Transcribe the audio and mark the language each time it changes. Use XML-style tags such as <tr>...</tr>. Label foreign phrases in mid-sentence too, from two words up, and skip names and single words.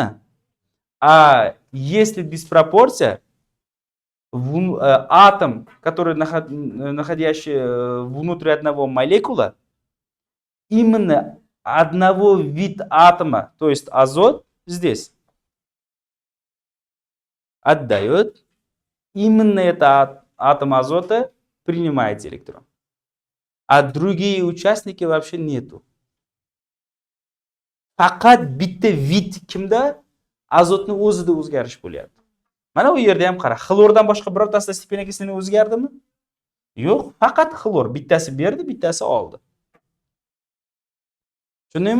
<ru>А если диспропорция, атом, который находящий внутри одного молекула, именно одного вида атома, то есть азот, здесь отдает, именно этот атом азота принимает электрон. А другие участники вообще нету.</ru> <uz>Faqat bitta vid kimda? Azotni o'zida o'zgarish bo'lyapti. Mana bu yerda ham qara, xlordan boshqa birortasida stepena kislina o'zgardimi? Yo'q, faqat xlor bittasi berdi, bittasi oldi. Tushundingmi?</uz>